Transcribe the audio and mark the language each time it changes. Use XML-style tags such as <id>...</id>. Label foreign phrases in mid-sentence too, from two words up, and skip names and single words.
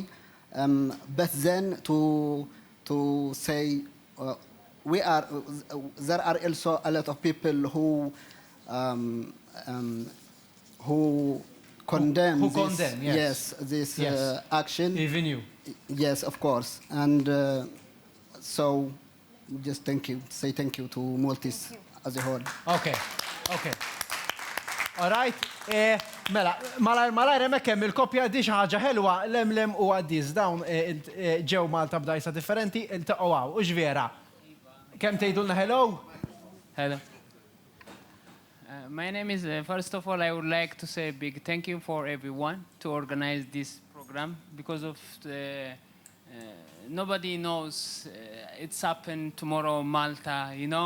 <en>But then to say there are also a lot of people who condemn this action. Even you. Yes, of course. And so just say thank you to Maltese as a whole. Okay. All right.</en> <mt>Mela, malajr hemmhekk hemm il-kopja di xi ħaġa ħelwa Lemlem u Għaddiż dawn ġew Malta b'dajsa differenti iltaqgħu hawn. U x'vera? Kemm tgħidulna hello?</mt> <en>Hello. My name is, first of all, I would like to say a big thank you for everyone to organize this program, because of nobody knows it's happened tomorrow in Malta, you know.</en>